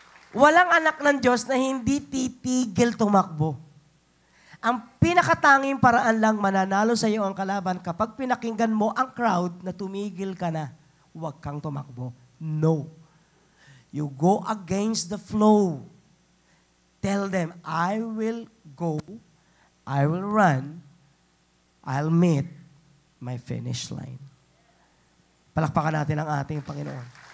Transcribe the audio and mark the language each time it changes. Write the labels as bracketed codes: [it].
[tl] Walang anak ng Diyos na hindi titigil tumakbo. Ang pinakatanging paraan lang mananalo sa iyo ang kalaban kapag pinakinggan mo ang crowd na tumigil ka na, huwag kang tumakbo. [en] No. You go against the flow. Tell them, I will go, I will run, I'll meet my finish line. [tl] Palakpakan natin ang ating Panginoon.